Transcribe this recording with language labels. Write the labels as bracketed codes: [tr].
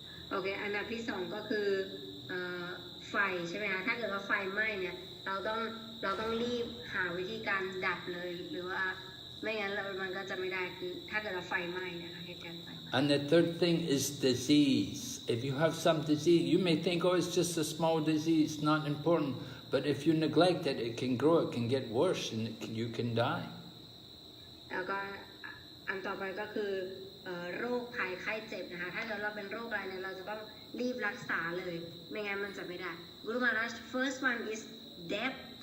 [th] โอเคอันดับที่2ก็คือไฟใช่ไหมคะถ้าเกิดว่าไฟไหม้เนี่ยเราต้องรีบหาวิธีการดับเลยหรือว่าไม่งั้นมันก็จะไม่ได้คือถ้าเกิดว่าไฟไหม้นะคะเหตุการณ์ไฟ [en] And the third thing is disease. If you have some disease, you may think, oh, it's just a small disease, not important. But if you neglect it, it can grow, it can get worse, and you can die. [th] แล้วก็อันต่อไปก็คือโรคภัยไข้เจ็บนะคะถ้าเกิดเราเป็นโรคอะไรเนี่ยเราจะต้องรีบรักษาเลยไม่งั้นมันจะไม่ได้ Guru Maharaj [en] first one is debt